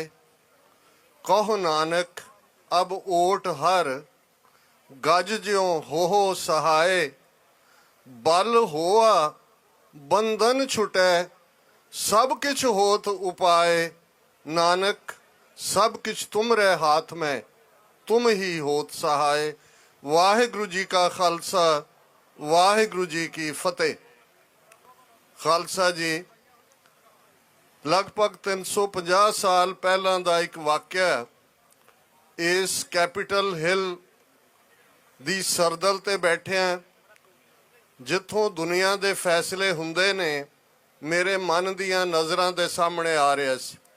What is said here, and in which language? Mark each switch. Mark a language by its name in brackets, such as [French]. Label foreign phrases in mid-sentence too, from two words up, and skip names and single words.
[Punjabi] ਕਹੋ ਨਾਨਕ ਅਬ ਓਟ ਹਰ, ਗਜ ਜਿਉਂ ਹੋ ਸਹਾਇ। ਬਲ ਹੋਆ ਬੰਧਨ ਛੁਟੈ, ਸਭ ਕਿਛ ਹੋਤ ਉਪਾਇ। ਨਾਨਕ ਸਭ ਕਿਛ ਤੁਮਰੇ ਹਾਥ ਮੈਂ, ਤੁਮ ਹੀ ਹੋਤ ਸਹਾਇ। ਵਾਹਿਗੁਰੂ ਜੀ ਕਾ ਖਾਲਸਾ, ਵਾਹਿਗੁਰੂ ਜੀ ਕੀ ਫਤਹਿ। ਖਾਲਸਾ ਜੀ, ਲਗਭਗ 350 ਸਾਲ ਪਹਿਲਾਂ ਦਾ ਇੱਕ ਵਾਕਿਆ ਇਸ ਕੈਪੀਟਲ ਹਿੱਲ ਦੀ ਸਰਦਲ ਤੇ ਬੈਠਿਆਂ ਜਿੱਥੋਂ ਦੁਨੀਆ ਦੇ ਫੈਸਲੇ ਹੁੰਦੇ ਨੇ, ਮੇਰੇ ਮਨ ਦੀਆਂ ਨਜ਼ਰਾਂ ਦੇ ਸਾਹਮਣੇ ਆ ਰਿਹਾ ਸੀ।